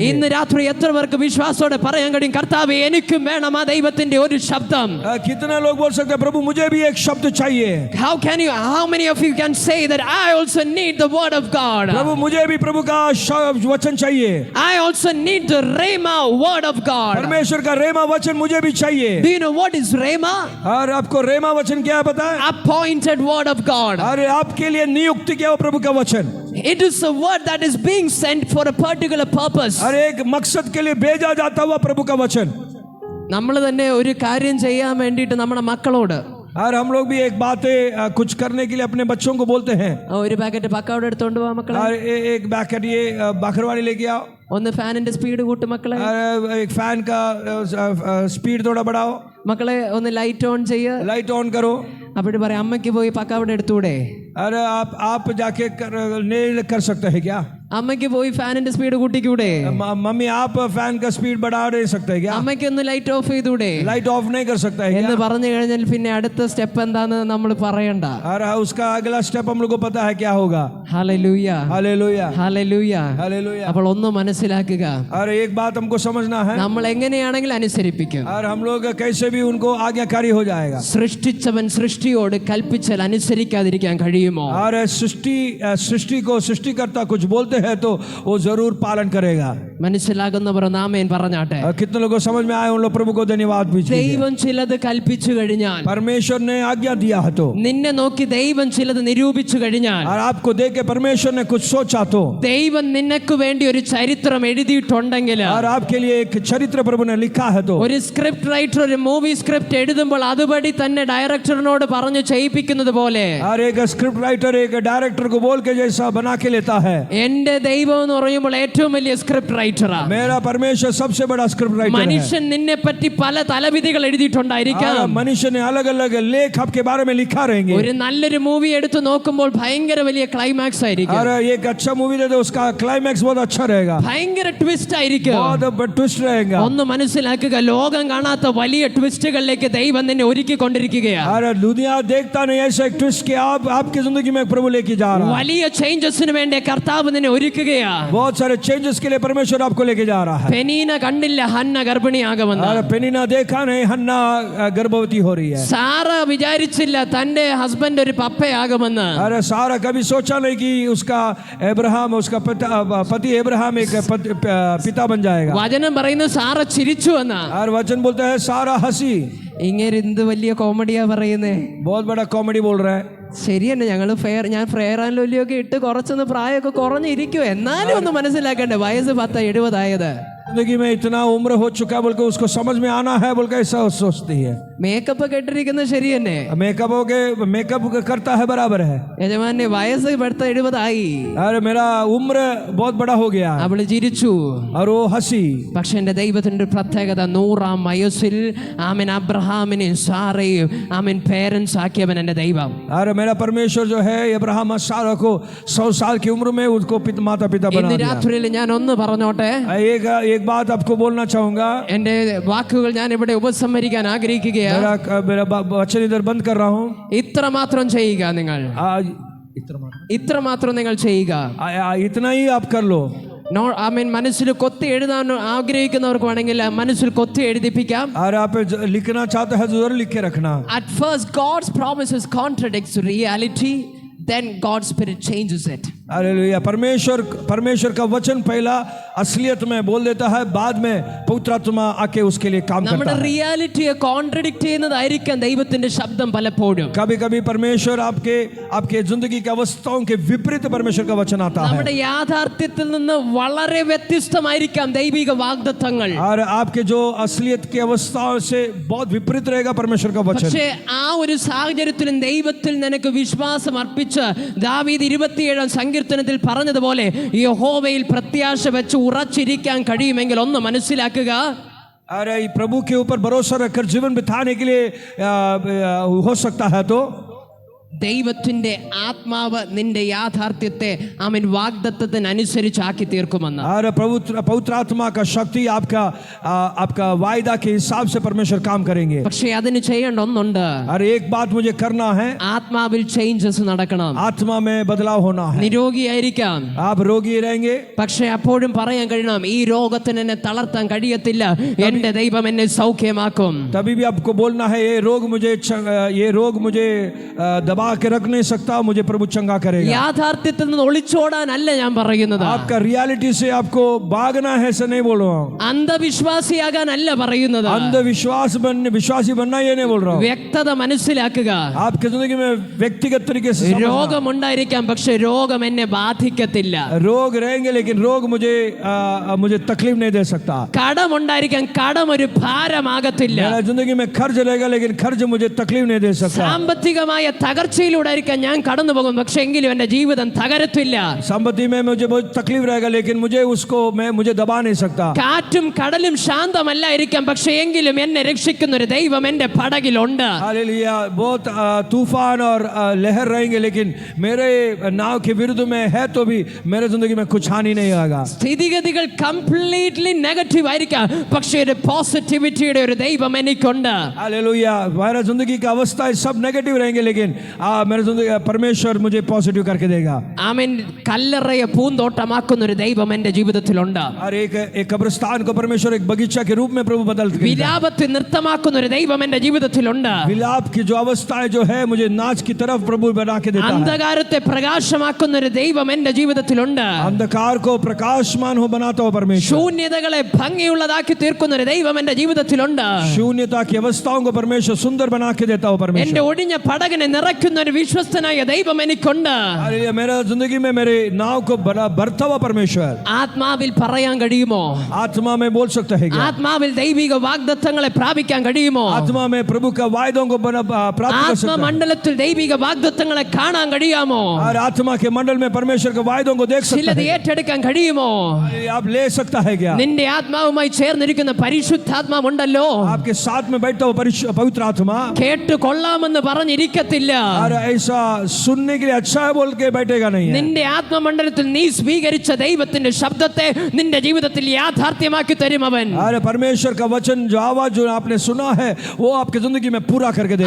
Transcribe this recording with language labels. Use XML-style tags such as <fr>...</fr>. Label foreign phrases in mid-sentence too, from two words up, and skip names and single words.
<ml>ഇന്ന് രാത്രി എത്ര പേർക്ക് വിശ്വാസത്തോടെ പറയാൻ കഴിയും, കർത്താവേ, എനിക്കും വേണം ആ ദൈവത്തിന്റെ ഒരു ശബ്ദം?</ml> <hi>कितने लोग बोल सकते हैं प्रभु मुझे भी एक शब्द चाहिए?</hi> <en>How many of you can say that I also need the word of God?</en> <hi>प्रभु मुझे भी प्रभु का वचन चाहिए.</hi> <en>I also need the Rhema word of God.</en> <hi>परमेश्वर का रेमा वचन मुझे भी चाहिए.</hi> <en>Do you know what is Rhema?</en> <hi>और आपको रेमा वचन क्या पता है?</hi> <en>Appointed word of God.</en> <hi>अरे आपके लिए नियुक्त किया हुआ प्रभु का वचन.</hi> <en>It is a word that is being sent for a particular purpose.</en> <hi>अरे एक मकसद के लिए भेजा जाता हुआ प्रभु का वचन.</hi> <ml>നമ്മൾ തന്നെ ഒരു കാര്യം ചെയ്യാൻ വേണ്ടിയിട്ട് നമ്മുടെ മക്കളോട്</ml> <hi>और हम लोग भी एक बात कुछ करने के लिए अपने बच्चों को बोलते हैं.</hi> <ml>ഒരു പാക്കറ്റ് പക്കാവട എടുത്തോണ്ട് പോവാ മക്കളെ,</ml> <hi>और एक पैकेट ये बाखरवाड़ी लेके आओ,</hi> <ml>ഒന്ന്</ml> <en>fan's speed</en> <ml>കൂട്ടും മക്കളെ,</ml> <hi>और एक फैन का स्पीड थोड़ा बढ़ाओ,</hi> <ml>മക്കളെ ഒന്ന്</ml> <en>light on</en> <ml>ചെയ്യ,</ml> <en>light on</en> <hi>करो.</hi> <ml>അവിടെ പറയാം അമ്മയ്ക്ക് പോയി പക്കാവട എടുത്തൂടെ,</ml> <hi>अरे आप जाके नहीं कर सकते हैं क्या?</hi> <ml>അമ്മയ്ക്ക് പോയി</ml> <en>fan's speed</en> <ml>കൂട്ടിക്കൂടെ,</ml> <hi>मम्मी आप फैन का स्पीड बढ़ा नहीं सकते क्या?</hi> <ml>അമ്മയ്ക്ക് ഒന്ന്</ml> <en>light off</en> <ml>ചെയ്തൂടെ</ml> <en>light off</en> <hi>नहीं कर सकता है</hi> <ml>എന്ന്</ml> <hi>क्या?</hi> <ml>പറഞ്ഞു കഴിഞ്ഞാൽ പിന്നെ അടുത്ത സ്റ്റെപ്പ് എന്താന്ന് നമ്മൾ പറയണ്ട.</ml> <hi>और उसका अगला स्टेप हम लोग को पता है क्या होगा.</hi> <ml>ഹല്ലേലൂയ,</ml> <hi>हालेलुया,</hi> <ml>ഹല്ലേലൂയ.</ml> <hi>हालेलुया.</hi> <ml>അപ്പോൾ ഒന്ന് മനസ്സിലാക്കുക,</ml> <hi>और एक बात हमको समझना है,</hi> <ml>നമ്മൾ എങ്ങനെയാണെങ്കിലും അനുസരിപ്പിക്കും.</ml> <hi>और हम लोग कैसे भी उनको आज्ञाकारी हो जाएगा.</hi> <ml>സൃഷ്ടിച്ചവൻ സൃഷ്ടിയോട് കൽപ്പിച്ചാൽ അനുസരിക്കാതിരിക്കാൻ കഴിയുമോ?</ml> <hi>और सृष्टि को सृष्टिकर्ता कुछ बोलते हैं तो वो जरूर पालन करेगा.</hi> <ml>മനസ്സിലാകുന്നവർ നാമേൻ പറഞ്ഞാട്ടെ.</ml> <hi>कितने लोगों को समझ में आए उन लोग प्रभु को धन्यवाद भी दीजिए.</hi> <ml>ദൈവം ചിലത് കൽപ്പിച്ചു കഴിഞ്ഞാൽ,</ml> <hi>परमेश्वर ने आज्ञा दिया है तो,</hi> <ml>നിന്നെ നോക്കി ദൈവം ചിലത് നിരൂപിച്ചു കഴിഞ്ഞാൽ,</ml> <hi>और आपको देख के परमेश्वर ने कुछ सोचा तो,</hi> <ml>ദൈവം നിനക്ക് വേണ്ടി ഒരു ചരിത്രം എഴുതിയിട്ടുണ്ടെങ്കിൽ,</ml> <hi>और आपके लिए एक चरित्र प्रभु ने लिखा है तो,</hi> <ml>ഒരു</ml> <en>script writer</en> <ml>ഒരു</ml> <en>movie script</en> <ml>എഴുതുമ്പോൾ അതുപടി തന്നെ ഡയറക്ടറിനോട് പറഞ്ഞു ചെയ്യിപ്പിക്കുന്നത് പോലെ,</ml> <hi>और एक</hi> <en>script writer</en> <hi>एक डायरेक्टर को बोल के जैसा बना के लेता है.</hi> <ml>എന്റെ ദൈവം എന്ന് പറയുമ്പോൾ ഏറ്റവും വലിയ</ml> <en>script writer.</en> <hi>मेरा परमेश्वर सबसे बड़ा</hi> <en>script writer</en> <hi>है.</hi> <ml>മനുഷ്യൻ നിന്നെ പറ്റി പല തലവിധികൾ എഴുതിയിട്ടുണ്ടായിരിക്കാം.</ml> <hi>मनुष्य ने अलग अलग लेख आपके बारे में लिखा रहेंगे.</hi> <ml>ഒരു നല്ലൊരു മൂവി എടുത്ത് നോക്കുമ്പോൾ ഭയങ്കര വലിയ ക്ലൈമാക്സ് ആയിരിക്കും,</ml> <hi>और एक अच्छा मूवी दे दो उसका क्लाइमैक्स बहुत अच्छा रहेगा,</hi> <ml>ഭയങ്കര ട്വിസ്റ്റ് ആയിരിക്കും.</ml> <hi>बहुत ट्विस्ट रहेगा.</hi> <ml>ഒന്ന് മനസ്സിലാക്കുക, ലോകം കാണാത്ത വലിയ ട്വിസ്റ്റുകളിലേക്ക് ദൈവം നിന്നെ ഒരുക്കിക്കൊണ്ടിരിക്കുകയാണ്.</ml> <hi>और दुनिया देखता नहीं ऐसा एक ट्विस्ट कि आपकी जिंदगी में प्रभु लेके जा रहा है.</hi> <ml>വലിയ ചേഞ്ചസിന് വേണ്ടി കർത്താവ് നിന്നെ ഒരുക്കുകയാണ്.</ml> <hi>बहुत सारे चेंजेस के लिए परमेश्वर आपको लेके जा रहा है.</hi> <ml>പെനീന കണ്ടില്ല ഹന്ന ഗർഭിണിയാകുമെന്ന്.</ml> <hi>और पेनिना देखा नहीं हन्ना गर्भवती हो रही है.</hi> <ml>സാറ വിചാരിച്ചില്ല തന്റെ ഹസ്ബൻഡ് ഒരു പപ്പയാകുമെന്ന്.</ml> <hi>अरे सारा कभी सोचा नहीं कि उसका अब्राहम उसका पति अब्राहम एक पिता बन जाएगा.</hi> <ml>വചനം പറയുന്നത് സാറ ചിരിച്ചു എന്നാ.</ml> <hi>और वचन बोलता है सारा हंसी.</hi> <ml>ഇങ്ങനെ എന്ത് വലിയ കോമഡിയാ പറയുന്നേ.</ml> <hi>बहुत बड़ा कॉमेडी बोल रहा है.</hi> <ml>ശരിയെന്നെ, ഞങ്ങൾ ഞാൻ ഫെയർ ആൻഡ് ലൊല്ലിയൊക്കെ ഇട്ട് കുറച്ചൊന്ന് പ്രായമൊക്കെ കുറഞ്ഞിരിക്കും, എന്നാലും ഒന്ന് മനസ്സിലാക്കണ്ടേ വയസ്സ് 10-70 ആയത്.</ml> <hi>जिंदगी में इतना उम्र हो चुका बोल के उसको समझ में आना है बोल के ऐसा सोचती है.</hi> <ml>മേക്കപ്പ് ഒക്കെ ഇട്ടിരിക്കുന്നത് ശരി തന്നെ.</ml> <hi>मेकअप करता है बराबर है.</hi> <ml>യജമാനെ വയസ്സ് ഇവിടുത്തെ 70</ml> <hi>अरे मेरा उम्र बहुत बड़ा हो गया है.</hi> <ml>അവള് ചിരിച്ചു.</ml> <hi>और वो हंसी.</hi> <ml>പക്ഷെ എന്റെ ദൈവത്തിന്റെ ഒരു പ്രത്യേകത 100-ാം വയസ്സിൽ ആമേൻ അബ്രഹാമിനെയും സാറയും ആമേൻ പേരൻസ് ആക്കിയവൻ എന്റെ ദൈവം.</ml> <hi>अरे मेरा परमेश्वर जो है अब्राहम और सारा को 100 साल की उम्र में उसको माता पिता बना</hi> <ml>ഇന്ന്</ml> <hi>दिया.</hi> <ml>രാത്രിയിൽ ഞാൻ ഒന്ന് പറഞ്ഞോട്ടെ.</ml> <hi>एक बात आपको बोलना चाहूंगा.</hi> <ml>എന്റെ വാക്കുകൾ ഞാൻ ഇവിടെ ഉപസംഹരിക്കാൻ ആഗ്രഹിക്കുകയാണ്.</ml> <hi>मेरा वचन इधर बंद कर रहा हूँ.</hi> <ml>ഇത്ര മാത്രം ചെയ്യുക നിങ്ങൾ. ഇത്ര മാത്രം നിങ്ങൾ ചെയ്യുക.</ml> <hi>इतना ही आप कर लो.</hi> <ml>ആമേൻ മനസ്സിൽ കൊത്തി എഴുതാൻ ആഗ്രഹിക്കുന്നവർക്ക് വേണമെങ്കിൽ മനസ്സിൽ കൊത്തി എഴുതിപ്പിക്കാം.</ml> <hi>और आप लिखना चाहते हैं जरूर लिख के रखना.</hi> <en>At first God's promises contradicts reality, then God's spirit changes it.</en> <hi>हालेलुया. परमेश्वर का वचन पहला असलियत में बोल देता है, बाद में पवित्र आत्मा आके उसके लिए काम करता</hi> <ml>നമ്മുടെ</ml> <hi>है.</hi> <en>reality contradict</en> <ml>ചെയ്യുന്നതായിരിക്കാം ദൈവത്തിന്റെ ശബ്ദം പലപ്പോഴും.</ml> <hi>कभी कभी परमेश्वर आपके जिंदगी की अवस्थाओं के विपरीत परमेश्वर का वचन आता है.</hi> <ml>നമ്മുടെ യാഥാർത്ഥ്യത്തിൽ നിന്ന് വളരെ വ്യത്യസ്തമായിരിക്കാം ദൈവിക വാഗ്ദത്തങ്ങൾ.</ml> <hi>और आपके जो असलियत की अवस्थाओं से बहुत विपरीत रहेगा परमेश्वर का वचन.</hi> <ml>പക്ഷേ ആ ഒരു സാഹചര്യത്തിലും ദൈവത്തിൽ നിനക്ക് വിശ്വാസം അർപ്പിച്ച് ദാവീദ് 27-ാം സങ്കീർത്തനത്തിൽ പറഞ്ഞതുപോലെ യഹോവയിൽ പ്രത്യാശ വെച്ച് ഉറച്ചിരിക്കാൻ കഴിയുമെങ്കിൽ ഒന്ന് മനസ്സിലാക്കുക.</ml> <hi>अरे प्रभु के ऊपर भरोसा रखकर जीवन बिताने के लिए हो सकता है तो</hi> <ml>ദൈവത്തിന്റെ ആത്മാവ് നിന്റെ യാഥാർത്ഥ്യത്തെ ആമേൻ വാഗ്ദത്തത്തിനനുസരിച്ച് ആക്കി തീർക്കുമെന്ന്.</ml> <hi>और पवित्र आत्मा का शक्ति आपका वायदा के हिसाब से परमेश्वर काम करेंगे.</hi> <ml>പക്ഷേ അതിന് ചെയ്യേണ്ട ഒന്നുണ്ട്.</ml> <hi>और एक बात मुझे करना है.</hi> <ml>ആത്മാവിൽ ചേഞ്ചസ് നടക്കണം.</ml> <hi>आत्मा में बदलाव होना है.</hi> <ml>നിരോഗിയായിരിക്കാം,</ml> <hi>आप रोगी रहेंगे,</hi> <ml>പക്ഷേ അപ്പോഴും പറയാൻ കഴിയണം ഈ രോഗത്തിന് എന്നെ തളർത്താൻ കഴിയത്തില്ല, എന്റെ ദൈവം എന്നെ സൗഖ്യമാക്കും.</ml> <hi>तभी भी आपको बोलना है ये रोग मुझे दबा के रख नहीं सकता, मुझे प्रभु चंगा करेगा.</hi> <ml>യാഥാർത്ഥ്യത്തിൽ നിന്ന് ഒളിച്ചോടാനല്ല ഞാൻ പറയുന്നത്.</ml> <hi>आपका रियलिटी से आपको भागना है ऐसा नहीं बोल रहा हूँ.</hi> <ml>അന്ധവിശ്വാസിയാകാനല്ല പറയുന്നത്.</ml> <hi>विश्वासी बनना ये नहीं बोल रहा हूँ.</hi> <ml>വ്യക്തത മനസ്സിലാക്കുക.</ml> <hi>आपकी जिंदगी में व्यक्तिगत तरीके से</hi> <ml>രോഗമുണ്ടായിരിക്കാം, പക്ഷെ രോഗം എന്നെ ബാധിക്കത്തില്ല.</ml> <hi>रोग रहेंगे लेकिन रोग मुझे तकलीफ नहीं दे सकता.</hi> <ml>കടമുണ്ടായിരിക്കാം, കടം ഒരു ഭാരമാകത്തില്ല.</ml> <hi>मेरा जिंदगी में खर्च रहेगा लेकिन खर्च मुझे तकलीफ नहीं दे सकता.</hi> <ml>സാമ്പത്തികമായ തകർച്ചയിലൂടെ ആയിരിക്കാം ഞാൻ കടന്നു പോകും, പക്ഷെ എങ്കിലും എന്റെ ജീവിതം തകരത്തില്ല.</ml> <hi>संपत्ति में मुझे बहुत तकलीफ रहेगा लेकिन मुझे दबा नहीं सकता.</hi> <ml>കാറ്റും കടലും ശാന്തമല്ലായിരിക്കാം, പക്ഷെ എങ്കിലും എന്നെ രക്ഷിക്കുന്ന ഒരു ദൈവം എന്റെ പടകിലുണ്ട്.</ml> <hi>हालेलुया. बहुत तूफान और लहर रहेंगे लेकिन मेरे नाव के विरुद्ध में है तो भी मेरे जिंदगी में कुछ हानि नहीं आएगा.</hi> <ml>സ്ഥിതിഗതികൾ</ml> <en>completely negative</en> <ml>ആയിരിക്കാം, പക്ഷേ ഒരു പോസിറ്റിവിറ്റിയുടെ ഒരു ദൈവം എനിക്കുണ്ട്.</ml> <hi>हालेलुया. मेरा जिंदगी का अवस्था सब नेगेटिव रहेंगे लेकिन मेरे जिंदगी परमेश्वर मुझे पॉजिटिव करके देगा.</hi> <ml>ആമേൻ. കല്ലറയെ പൂന്തോട്ടമാക്കുന്ന ഒരു ദൈവം എന്റെ ജീവിതത്തിലുണ്ട്.</ml> <hi>और एक कब्रिस्तान को परमेश्वर एक बगीचा के रूप में प्रभु बदल देगा.</hi> <ml>വിലാപത്തെ നൃത്തമാക്കുന്ന ഒരു ദൈവം എന്റെ ജീവിതത്തിലുണ്ട്.</ml> <hi>विलाप की जो अवस्था जो है मुझे नाच की तरफ प्रभु बना के देता है.</hi> <ml>അന്ധകാരത്തെ പ്രകാശമാക്കുന്ന ഒരു ദൈവം എന്റെ ജീവിതത്തിലുണ്ട്.</ml> <hi>अंधकार को प्रकाशमान हो बनाता हो परमेश्वर.</hi> <ml>ശൂന്യതകളെ ഭംഗിയുള്ളതാക്കി തീർക്കുന്ന ഒരു ദൈവം എന്റെ ജീവിതത്തിലുണ്ട്.</ml> <hi>शून्यता की अवस्थाओं को परमेश्वर सुंदर बना के देता हो परमेश्वर.</hi> <ml>എന്റെ ഒടിഞ്ഞ പടകിനെ നിറയ്ക്കുന്ന ഒരു വിശ്വസ്തനായ ദൈവം എനിക്കുണ്ട്.</ml> <hi>हालेलुया. मेरा जिंदगी में मेरे नाव को भरता हुआ परमेश्वर.</hi> <ml>ആത്മാവിൽ പറയാൻ കഴിയുമോ?</ml> <hi>आत्मा में बोल सकता है क्या?</hi> <ml>ആത്മാവിൽ ദൈവിക വാഗ്ദത്തങ്ങളെ പ്രാപിക്കാൻ കഴിയുമോ?</ml> <hi>आत्मा में प्रभु का वायदों को प्राप्त कर सकता है.</hi> <ml>ആത്മമണ്ഡലത്തിൽ ദൈവിക വാഗ്ദത്തങ്ങളെ കാണാൻ കഴിയാമോ?</ml> <hi>और आत्मा के मंडल में परमेश्वर के वायदों को देख सकता</hi> <ml>ചിലത്</ml> <hi>है.</hi> <ml>ഏറ്റെടുക്കാൻ കഴിയുമോ?</ml> <hi>आप ले सकता है क्या?</hi> <ml>നിന്റെ ആത്മാവുമായി ചേർന്നിരിക്കുന്ന പരിശുദ്ധാത്മാവുണ്ടല്ലോ,</ml> <hi>आपके साथ में बैठता हुआ पवित्र आत्मा</hi> <ml>കേട്ട് കൊള്ളാമെന്ന് പറഞ്ഞിരിക്കത്തില്ല.</ml> <hi>और ऐसा सुनने के लिए अच्छा है बोल के बैठेगा नहीं है.</hi> <ml>നിന്റെ ആത്മമണ്ഡലത്തിൽ നീ സ്വീകരിച്ച ദൈവത്തിന്റെ ശബ്ദത്തെ നിന്റെ ജീവിതത്തിൽ യാഥാർത്ഥ്യമാക്കി തരും അവൻ.</ml> <hi>अरे परमेश्वर का वचन जो आवाज जो आपने सुना है वो आपकी जिंदगी में पूरा करके देगा.</hi>